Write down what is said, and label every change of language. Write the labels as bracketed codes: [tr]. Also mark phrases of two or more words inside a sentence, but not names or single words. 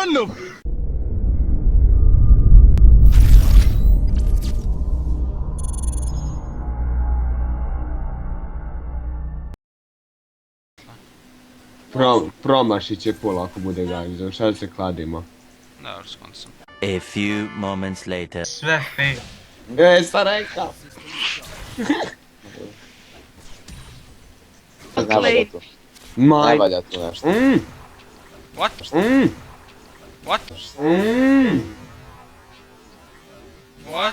[bs] Promašit će pola ako bude gađan, šta se kladimo? Dobro, skonto sam. [en] A few moments later. [bs] Sve fail. Sam rekao. Ne valja to. Ne valja to nešto. [en] What? What?